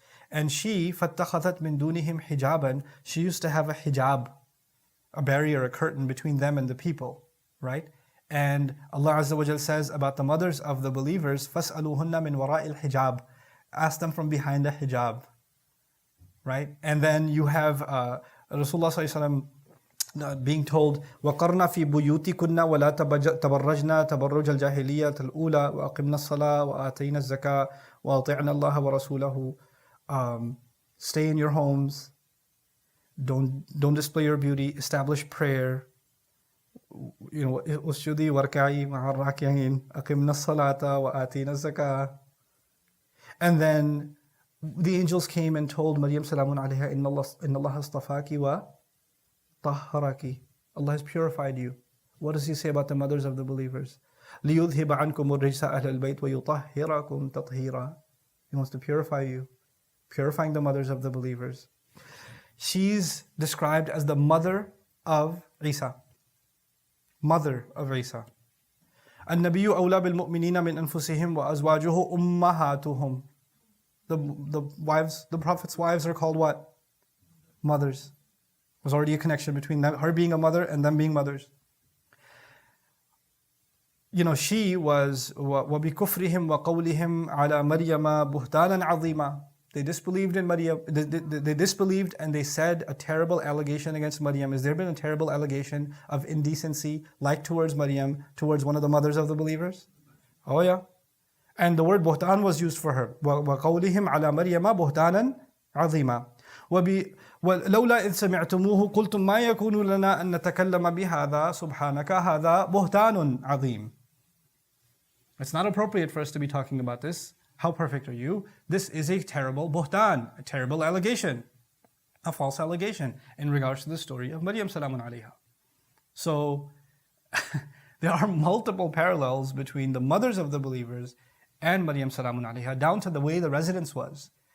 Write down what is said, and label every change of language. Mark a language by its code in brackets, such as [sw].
[en] And she, [ar] فَاتَّخَذَتْ مِن دُونِهِمْ حِجَابًا, [en] she used to have a hijab, a barrier, a curtain between them and the people, right? And Allah Azza wa Jal says about the mothers of the believers, [ar] فَاسْأَلُوهُنَّ مِن وَرَاءِ الْحِجَابِ, [en] ask them from behind the hijab, right? And then you have Rasulullah sallallahu alaihi wasallam being told, [ar] وَقَرْنَا فِي بُيُوتِكُنَّ وَلَا تَبَرَّجْنَا تَبَرُّجَ الْجَاهِلِيَّةِ الْأُولَى وَأَقِمْنَا الصَّلَاةَ وَآتَيْنَا الزَّكَاةَ وَأَطِعْنَا اللَّهَ وَرَسُولَهُ. [en] Stay in your homes, don't display your beauty, establish prayer, [ar] أُسْجُدِي وَارْكَعِي مَعَ الرَّاكِعِينَ أَقِمْنَا الصَّلَاةَ وَآتَيْنَا الزَّكَاةَ. [en] And then the angels came and told Maryam salamun alayha, [ar] إِنَّ اللَّهَ اصْطَفَاكِ wa طهرك. [en] Allah has purified you. What does He say about the mothers of the believers? [ar] لِيُذْهِبَ عَنْكُمُ الرِّجْسَ أَهْلَ الْبَيْتِ وَيُطَهِّرَكُمْ تَطْهِيرًا. [en] He wants to purify you, purifying the mothers of the believers. She's described as the mother of Isa. Mother of Isa. [ar] النبي أولى بالمؤمنين من أنفسهم وأزواجه أمهاتهم. [en] The Prophet's wives are called what? Mothers. There's already a connection between them, her being a mother and them being mothers. She was [ar] وَبِكُفْرِهِمْ وَقَوْلِهِمْ عَلَى مَرْيَمَ بُهْتَانًا عَظِيمًا. [en] They disbelieved in Maryam. They disbelieved and they said a terrible allegation against Maryam. Has there been a terrible allegation of indecency like towards Maryam, towards one of the mothers of the believers? Oh yeah. And the word buhtan was used for her. [ar] وَقَوْلِهِمْ عَلَى مَرْيَمَ بُهْتَانًا عَظِيمًا. ولولا إذ سمعتموه قلتم ما يكون لنا أن نتكلم بهذا سبحانك هذا بهتان عظيم. [en] It's not appropriate for us to be talking about this. How perfect are you? This is a terrible buhtan, a terrible allegation, a false allegation in regards to the story of Maryam salamun alayha. So there are multiple parallels between the mothers of the believers and Maryam salamun alayha, down to the way the residence was.